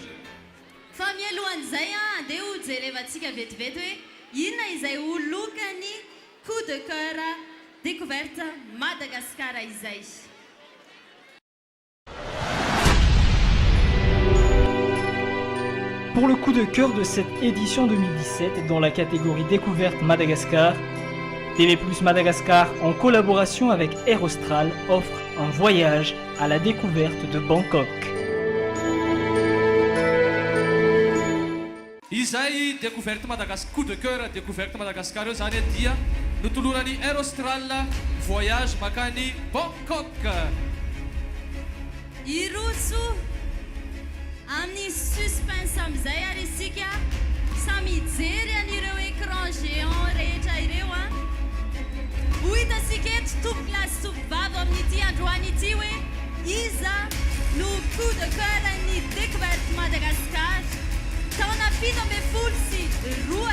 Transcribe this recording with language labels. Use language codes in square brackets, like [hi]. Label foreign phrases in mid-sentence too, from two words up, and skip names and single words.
[mg] Fa mialohan'izay andeha ho jerevantsika vetivety hoe inona izay ho lokany [fr] coup de cœur découverte Madagascar [mg] izay. [fr] Pour le coup de cœur de cette édition 2017 dans la catégorie découverte Madagascar, TV+ Madagascar, en collaboration avec Air Austral, offre un voyage à la découverte de Bangkok. [mg] Izay [fr] découverte Madagascar, coup de cœur découverte Madagascar [mg] io zany dia notolorany Air Austral voyage makany Bangkok. Iroso amin'ny suspense amin'izay ary isika samy hijery an'ireo [fr] écran géant [mg] rehetra ireo ho hitasika eto tompoklasy tovovavy amin'ity androany ity hoe iza no [fr] coup de cœur [mg] ny [fr] découverte Madagascar [mg] taona 7